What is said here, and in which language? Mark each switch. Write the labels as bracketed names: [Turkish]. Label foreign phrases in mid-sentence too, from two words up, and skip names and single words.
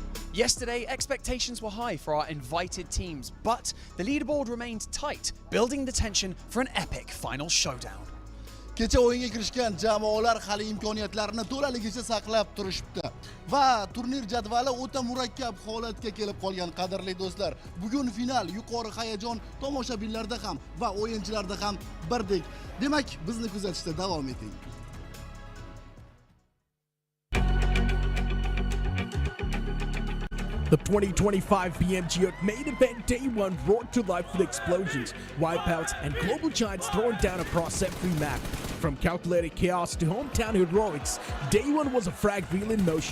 [English] Yesterday, expectations were high for our invited teams, but the leaderboard remained tight, building the tension for an epic final showdown. [Uzbek] Kecha o'yinga kirishgan jamoalar hali imkoniyatlarini to'laligicha saqlab turishibdi va turnir jadvali o'ta murakkab holatga kelib qolgan qadrli do'stlar. Bugun final yuqori hayajon tomoshabinlarda ham va o'yinchilarda ham birdek. Demak, bizni kuzatishda davom eting. [English] The 2025 PMGO main event day one roared to life with explosions, wipeouts, and global giants thrown down across every map. From calculated chaos to hometown heroics, day one was a frag reel in motion.